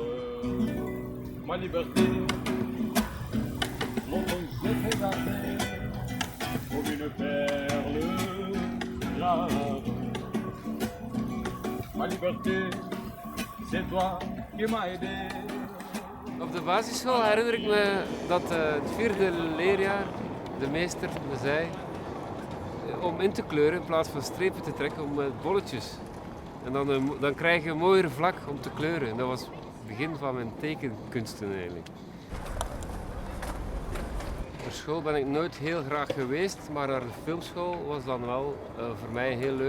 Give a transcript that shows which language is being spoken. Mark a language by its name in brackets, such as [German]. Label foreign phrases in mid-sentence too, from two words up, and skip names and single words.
[French] Ma liberté, longtemps je t'ai gardé comme une perle rare. Ma liberté, c'est toi qui m'as aidé. [Dutch] Op de basisschool herinner ik me dat het vierde leerjaar de meester me zei om in te kleuren in plaats van strepen te trekken om met bolletjes. En dan krijg je een mooiere vlak om te kleuren. En dat was het begin van mijn tekenkunsten eigenlijk. Op school ben ik nooit heel graag geweest, maar naar de filmschool was dan wel voor mij heel leuk.